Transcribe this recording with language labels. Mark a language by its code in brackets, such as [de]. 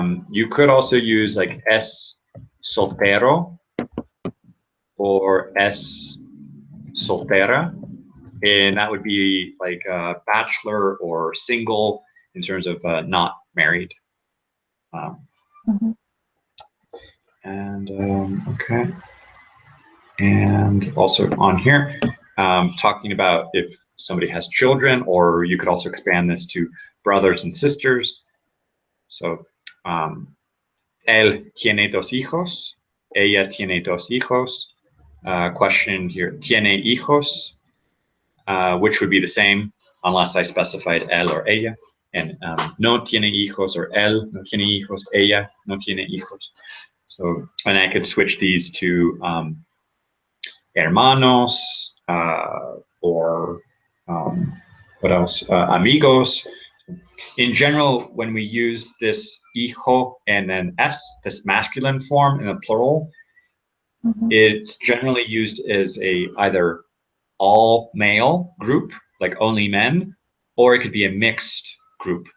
[en] You could also use like [es] es soltero [en] or [es] es soltera, [en] and that would be like a bachelor or single in terms of not married. And okay, and also on here, talking about if somebody has children, or you could also expand this to brothers and sisters. [es] So él tiene dos hijos, ella tiene dos hijos. [en] Question here, [es] tiene hijos, [en] which would be the same unless I specified él or ella. [es] And no tiene hijos, or él no tiene hijos, ella no tiene hijos. [en] So, and I could switch these to hermanos, or what else? Amigos. In general, when we use this hijo and then s, this masculine form in a plural, it's generally used as a either all male group, like only men, or it could be a mixed group.